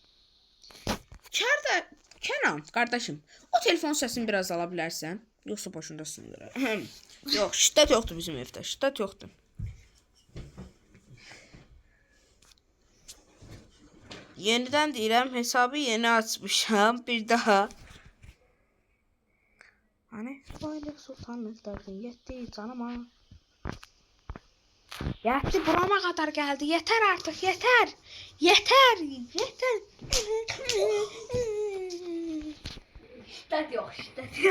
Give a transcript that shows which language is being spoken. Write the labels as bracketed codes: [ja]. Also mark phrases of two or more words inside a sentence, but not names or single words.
[az] Kenan, qardaşım, o telefon səsini biraz ala bilərsən? Yoxsa başında sındır. Yox, şiddət yoxdur bizim evdə. Şiddət yoxdur. Yenidən deyirəm, hesabı yeni açmışam. Bir daha. Hani? [tr] Böyle sultanlıklardan yetti canıma. Yetti burama kadar geldi. Yeter artık yeter. Yeter. Yeter. Şiddet yok, şiddet yok.